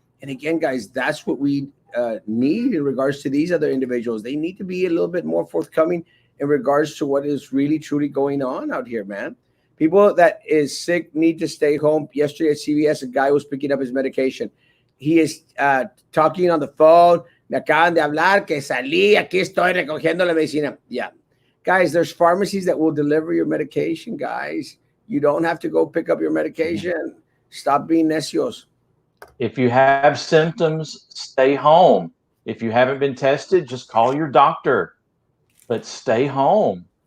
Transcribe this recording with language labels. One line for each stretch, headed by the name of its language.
English: And again, guys, that's what we need in regards to these other individuals. They need to be a little bit more forthcoming in regards to what is really truly going on out here, man. People that is sick need to stay home. Yesterday at CVS, a guy was picking up his medication. He is talking on the phone.
Spanish: Me acaban de hablar que salí, aquí estoy recogiendo la medicina.
English: Yeah. Guys, there's pharmacies that will deliver your medication, guys. You don't have to go pick up your medication. Stop being necios. If you have symptoms, stay home. If you haven't been tested, just call your doctor, but stay home.